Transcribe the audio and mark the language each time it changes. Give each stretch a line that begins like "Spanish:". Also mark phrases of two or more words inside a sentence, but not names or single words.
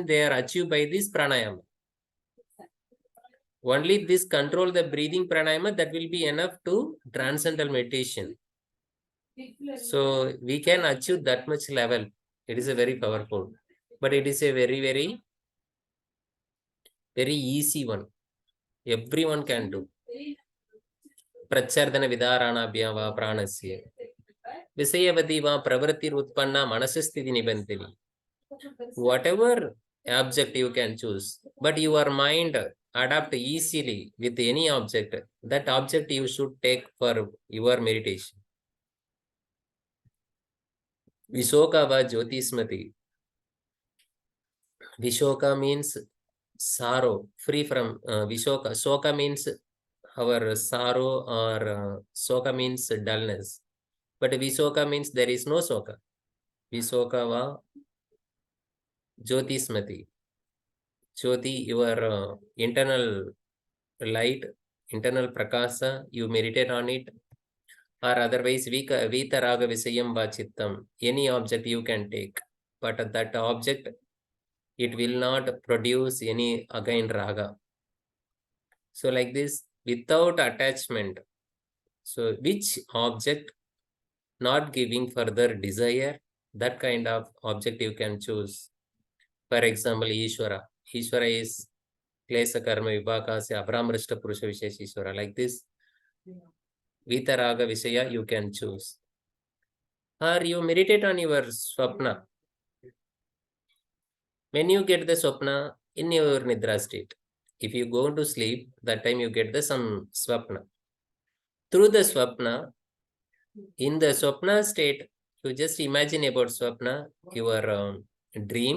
English: They are achieved by this pranayama. Only this control the breathing pranayama, that will be enough to transcendental meditation. So we can achieve that much level. It is a very powerful, but it is a very, very, very easy one. Everyone can do.
Sanskrit: प्रच्छर्दन विधारणाभ्यां वा प्राणस्य. विषयवती वा प्रवृत्तिर् उत्पन्ना मनसस्थिति निबन्धिनी.
English: Whatever object you can choose, but your mind adapt easily with any object. That object you should take for your meditation.
Sanskrit: विशोका वा ज्योतिष्मती.
English: Vishoka means sorrow, free from Vishoka. Soka means our sorrow, or Soka means dullness. But Vishoka means there is no Soka.
Sanskrit: विशोका वा ज्योतिष्मती.
English: Jyoti, your internal light, internal prakasa, you meditate on it. Or otherwise,
Sanskrit: वीतराग विषयं वा चित्तम्.
English: Any object you can take. But that object, it will not produce any again raga. So like this, without attachment. So which object not giving further desire, that kind of object you can choose. For example, Ishvara.
Sanskrit: ईश्वर is क्लेश कर्म विपाकस्य अपरामृष्ट पुरुष विशेष ईश्वर.
English: Like this,
Sanskrit: वीतराग विषय
English: you can choose. Or you meditate on your swapna. When you get the swapna in your nidra state, if you go to sleep, that time you get the some swapna. Through the swapna, in the swapna state, you just imagine about swapna, your dream.